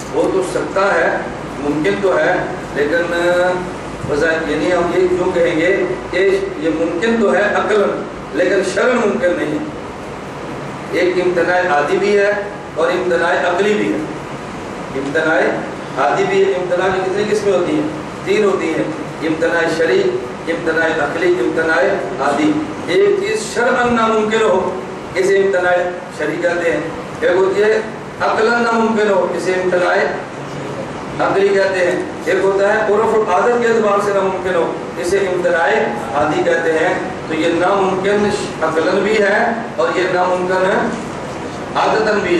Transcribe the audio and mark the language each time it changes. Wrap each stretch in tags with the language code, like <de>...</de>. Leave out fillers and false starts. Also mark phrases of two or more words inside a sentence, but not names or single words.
<ur>ہو تو سکتا ہے, ممکن تو ہے, لیکن یعنی ہم یہ کیوں کہیں گے کہ یہ ممکن تو ہے عقلاً لیکن شرعاً ممکن نہیں ہے۔ ایک امتناع عادی بھی ہے اور امتناع عقلی بھی ہے۔ امتناع عادی بھی ہے، امتناع کی کتنی قسمیں ہوتی ہیں؟ 3 ہوتی ہیں، امتناع شرعی، امتناع عقلی، امتناع عادی۔ ایک چیز شرعاً ناممکن ہو اسے امتناع شرعی کہتے ہیں، ایک ہوتی ہے عقلاً ناممکن ہو اسے امتناع عقلی کہتے ہیں، ایک ہوتا ہے عرف و عادت کے اعتبار سے ناممکن ہو اسے امتناع عادی کہتے ہیں۔ تو یہ ناممکن عقلاً بھی ہے اور یہ ناممکن عادتاً بھی ہے۔</ur>